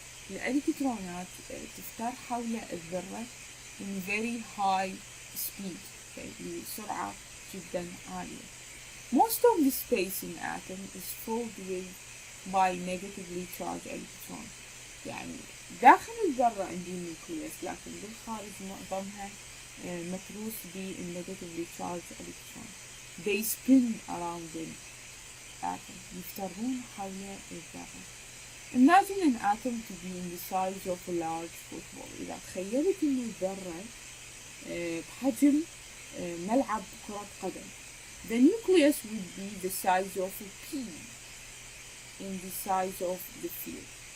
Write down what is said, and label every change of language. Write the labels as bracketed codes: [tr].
[ar] الإلكترونات تفتر حول الذرة [en] in very high speed, okay, [ar] بسرعة جدا عالية. [en] Most of the space in atom is filled by negatively charged electrons. [ar] يعني داخل الذرة عندي نيوكليوس، لكن بالخارج معظمها متروس بال [en] negatively charged electrons. They spin around the atom. [ar] يفترون حول الذرة. [en] Imagine an atom to be in the size of a large football. [ar] إذا تخيلت إنه الذرة بحجم ملعب كرة قدم. [en] The nucleus would be the size of a pea in the size of the field.